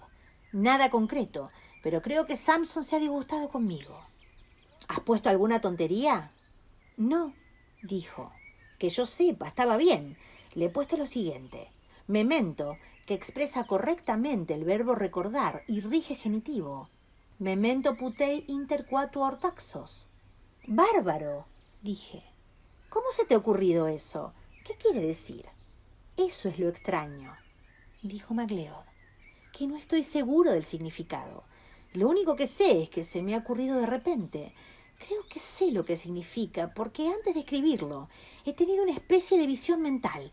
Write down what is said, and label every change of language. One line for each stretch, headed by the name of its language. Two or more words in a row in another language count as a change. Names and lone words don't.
Spanish: «Nada concreto, pero creo que Sampson se ha disgustado conmigo». «¿Has puesto alguna tontería?» «No», dijo. «Que yo sepa, estaba bien. Le he puesto lo siguiente. Memento, que expresa correctamente el verbo recordar y rige genitivo.
Latin: Memento putei inter quatuor taxos».
Spanish: «¡Bárbaro!», dije. «¿Cómo se te ha ocurrido eso? ¿Qué quiere decir?» «Eso es lo extraño», dijo MacLeod, «que no estoy seguro del significado. Lo único que sé es que se me ha ocurrido de repente. Creo que sé lo que significa, porque antes de escribirlo he tenido una especie de visión mental.